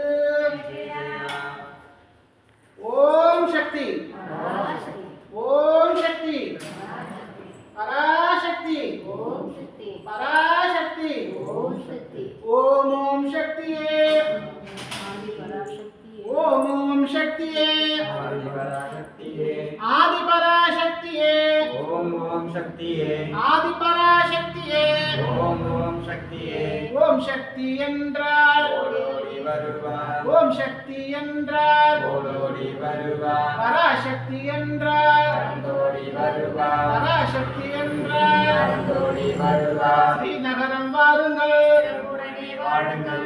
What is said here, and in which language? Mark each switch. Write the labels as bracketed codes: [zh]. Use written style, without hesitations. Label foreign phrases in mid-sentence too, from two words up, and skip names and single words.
[sa] ओम शक्ति पराशक्ति पराशक्ति ओम ओम शक्ति ओम ओम शक्ति आदि पराशक्ति ओम ओम शक्ति आदि पराशक्ति ओम ओम शक्ति ओम शक्ति [ta] என்றால் ஓடோடி வருவார் ஓம் சக்தி என்றால் ஓடோடி வருவார் பராசக்தி என்றால் ஓடோடி வருவார் பராசக்தி என்றால் ஓடோடி வருவார் ஸ்ரீநகரம் வாருங்கள் வாழுங்கள்